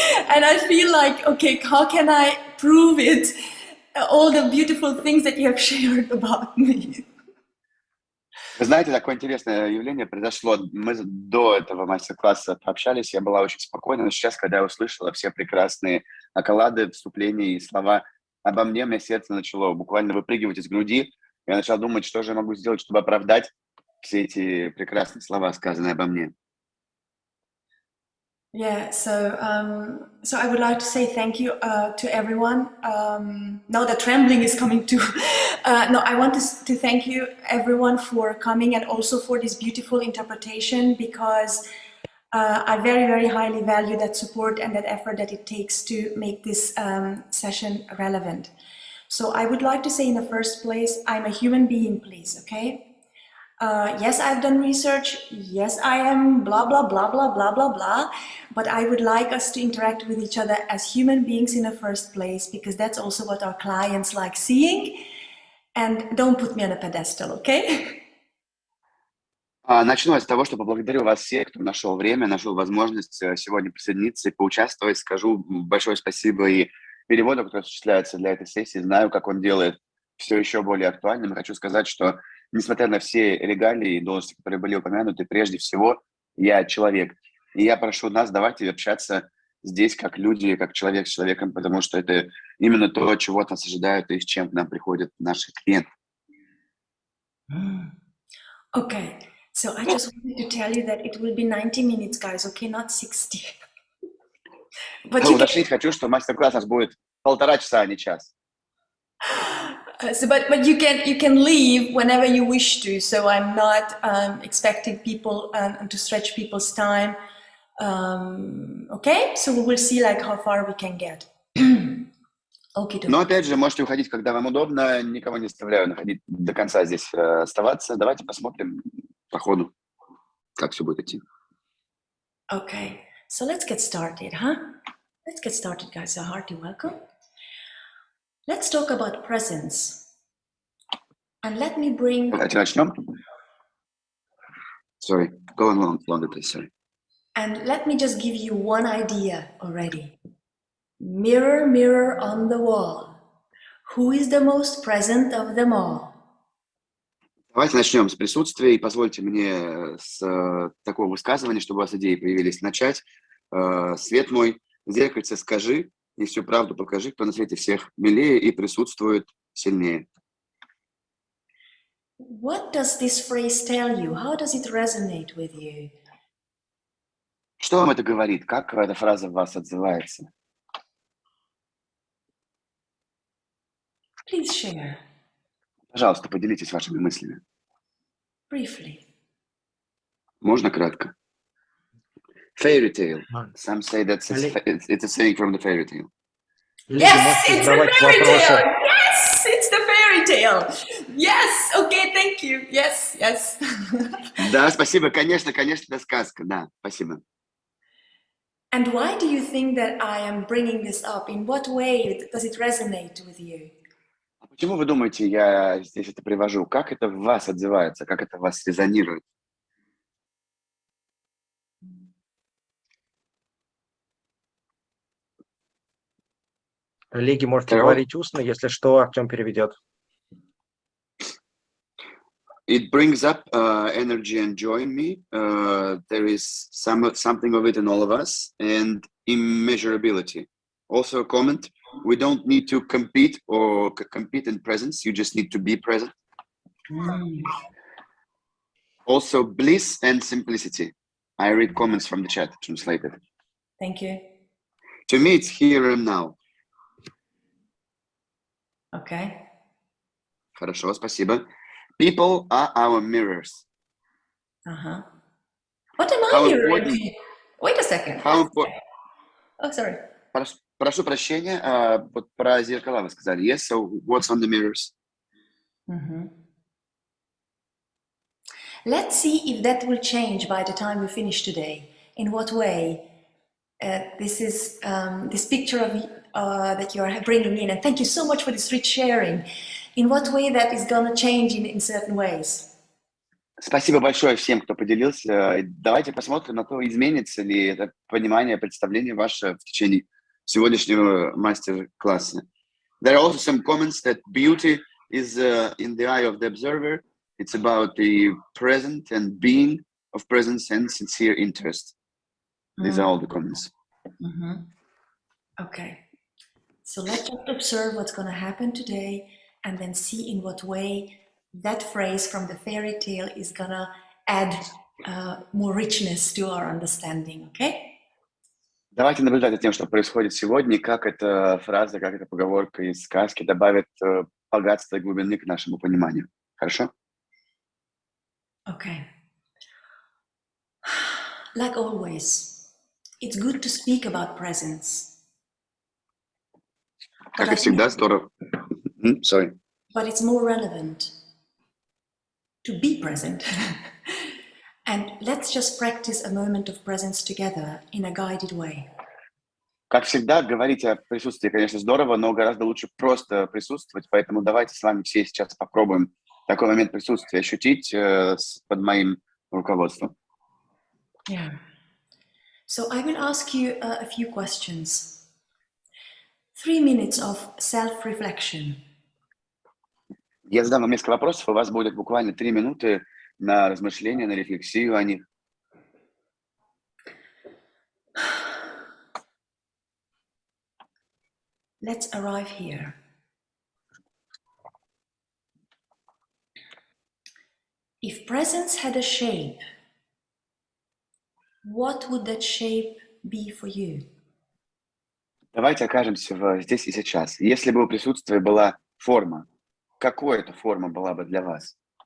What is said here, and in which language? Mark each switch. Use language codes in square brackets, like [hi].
[en] And I feel like, okay, how can I prove it? All the beautiful things that you have shared about me. [ru] Вы знаете, такое интересное явление произошло. Мы до этого мастер-класса пообщались, я была очень спокойна, но сейчас, когда я услышала все прекрасные околады, вступления и слова обо мне, у меня сердце начало буквально выпрыгивать из груди, я начал думать, что же я могу сделать, чтобы оправдать все эти прекрасные слова, сказанные обо мне. [en] Yeah, so I would like to say thank you to everyone. Now the trembling is coming too. No, I want to thank you everyone for coming and also for this beautiful interpretation, because I very, very highly value that support and that effort that it takes to make this session relevant. So I would like to say in the first place, I'm a human being, please, okay? Yes, I've done research. Yes, I am blah, blah, blah, blah, blah, blah, blah. But I would like us to interact with each other as human beings in the first place, because that's also what our clients like seeing. And don't put me on a pedestal, okay? [ru] Начну с того, что поблагодарю вас всех, кто нашел время, нашел возможность сегодня присоединиться и поучаствовать. Скажу большое спасибо и переводу, который осуществляется для этой сессии. Знаю, как он делает все еще более актуальным. Хочу сказать, что несмотря на все регалии и должности, которые были упомянуты, прежде всего я человек. И я прошу нас, давайте общаться здесь как люди, как человек с человеком, потому что это именно то, чего от нас ожидают и с чем к нам приходят наши клиенты. [en] Okay, so I just wanted to tell you that it will be 90 minutes, guys, okay, not 60. But you can... [ru] Уточнить хочу, что мастер-класс у нас будет 1,5 часа, а не час. [en] But you can leave whenever you wish to. So I'm not expecting people to stretch people's time. Okay, so we will see like how far we can get. Okay. [ru] Но опять же, можете уходить, когда вам удобно. Никого не заставляю находить до конца здесь оставаться. Давайте посмотрим по ходу, как все будет идти. [en] Okay, so let's get started, huh? Let's get started, guys. A hearty welcome. Let's talk about presence. And let me bring... [ru] Давайте начнем. [en] Sorry, go on longer, please, sorry. And let me just give you one idea already. Mirror, mirror on the wall. Who is the most present of them all? [ru] Давайте начнем с присутствия. И позвольте мне с такого высказывания, чтобы у вас идеи появились, начать. Свет мой, в зеркальце скажи, и всю правду покажи, кто на свете всех милее и присутствует сильнее. [en] What does this phrase tell you? How does it resonate with you? [ru] Что вам это говорит? Как эта фраза в вас отзывается? [en] Please share. [ru] Пожалуйста, поделитесь вашими мыслями. [en] Briefly. [ru] Можно кратко? [en] Fairy tale. Some say that it's a saying from the fairy tale. Yes, it's the fairy tale. Yes, it's the fairy tale. Yes, okay, thank you. Yes, yes. [ru] Да, спасибо. Конечно, это сказка. Да, спасибо. [en] And why do you think that I am bringing this up? In what way does it resonate with you? [ru] Почему вы думаете, я здесь это привожу? Как это в вас отзывается? Как это в вас резонирует? Коллеги, можете говорить устно, если что, Артем переведет. [en] It brings up energy and joy in me. There is something of it in all of us, and immeasurability. Also a comment, we don't need to compete or compete in presence, you just need to be present. Also bliss and simplicity. I read comments from the chat, translated. Thank you. To me, it's here and now. Okay. [ru] Хорошо, спасибо. [en] People are our mirrors. Uh-huh. What am I mirroring? Wait a second. Oh, sorry. [ru] Прошу прощения, вот про зеркала вы сказали. [en] Yes, so what's on the mirrors? Let's see if that will change by the time we finish today. In what way? This is this picture of that you are bringing in, and thank you so much for this rich sharing. In what way that is going to change in certain ways? [ru] Спасибо большое всем, кто поделился. Давайте посмотрим на то, изменится ли это понимание, представление ваше в течение сегодняшнего мастер-класса. [en] There are also some comments that beauty is in the eye of the observer. It's about the present and being of presence and sincere interest. These are all the comments. Okay. So let's just observe what's going to happen today and then see in what way that phrase from the fairy tale is gonna add more richness to our understanding, okay? [ru] Давайте наблюдать за тем, что происходит сегодня, и как эта фраза, как эта поговорка из сказки добавит богатства и глубины к нашему пониманию. Хорошо? [en] Okay. Like always, it's good to speak about presence. [ru] Как и всегда, здорово. [en] Sorry. But it's more relevant to be present. And let's just practice a moment of presence together in a guided way. [ru] Как всегда, говорить о присутствии, конечно, здорово, но гораздо лучше просто присутствовать, поэтому давайте с вами все сейчас попробуем такой момент присутствия ощутить под моим руководством. [en] Yeah. So I will ask you a few questions. 3 minutes of self-reflection. [ru] Я задам вам несколько вопросов, у вас будет буквально 3 минуты на размышление, на рефлексию о них. [en] Let's arrive here. If presence had a shape, what would that shape be for you? [ru] Давайте окажемся здесь и сейчас. Если бы у присутствия была форма, какой эта форма была бы для вас?